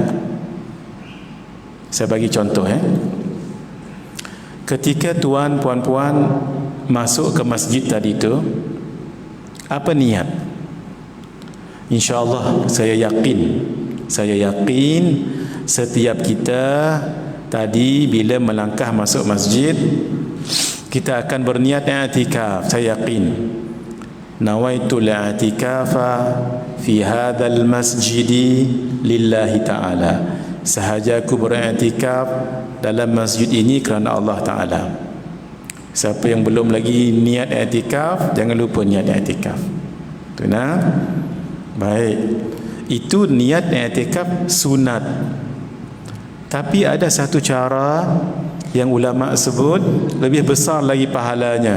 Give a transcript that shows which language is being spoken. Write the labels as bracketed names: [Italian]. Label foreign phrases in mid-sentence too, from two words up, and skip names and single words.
[Malay] Saya bagi contoh ketika tuan puan-puan masuk ke masjid tadi tu, apa niat? InsyaAllah saya yakin setiap kita tadi bila melangkah masuk masjid, kita akan berniat i'tikaf. Saya yakin, [Arabic] نويت الاعتكاف في هذا المسجد لله تعالى. [Malay] Sahaja aku beriktikaf dalam masjid ini kerana Allah Ta'ala. Siapa yang belum lagi niat i'tikaf, jangan lupa niat i'tikaf. Tu nah. Baik. Itu niat i'tikaf sunat. Tapi ada satu cara yang ulama sebut lebih besar lagi pahalanya.